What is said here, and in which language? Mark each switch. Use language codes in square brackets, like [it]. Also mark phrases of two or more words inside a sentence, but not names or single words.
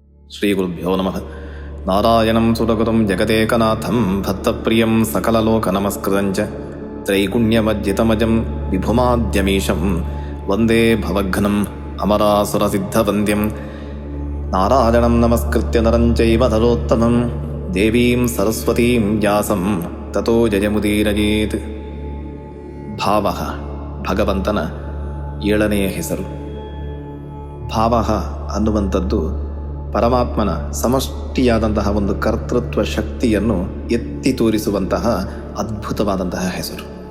[sa] ಶ್ರೀಗುರುಭ್ಯೋ ನಮಃ. ನಾರಾಯಣಂ ಸುರಗುರುಂ ಜಗದೇಕನಾಥಂ ಭಕ್ತಪ್ರಿಯಂ ಸಕಲಲೋಕನಮಸ್ಕೃತಂಚ ತ್ರೈಗುಣ್ಯಮಜ್ಜಿತಮಜಂ ವಿಭುಮಾದ್ಯಮೀಶಂ ವಂದೇ ಭವಘ್ನಂ ಅಮರಾಸುರಸಿದ್ಧವಂದ್ಯಂ ನಾರಾಯಣಂ ನಮಸ್ಕೃತ್ಯ ನರಂ ಚೈವ ನರೋತ್ತಮಂ ದೇವೀಂ ಸರಸ್ವತೀಂ ವ್ಯಾಸಂ ತತೋ ಜಯಮುದೀರಯೇತ್. [kn] ಭಾವ ಭಗವಂತನ 7ನೆಯ ಹೆಸರು. ಭಾವ ಅನ್ನುವಂಥದ್ದು ಪರಮಾತ್ಮನ ಸಮಷ್ಟಿಯಾದಂತಹ ಒಂದು ಕರ್ತೃತ್ವ ಶಕ್ತಿಯನ್ನು ಎತ್ತಿ ತೋರಿಸುವಂತಹ ಅದ್ಭುತವಾದಂತಹ ಹೆಸರು.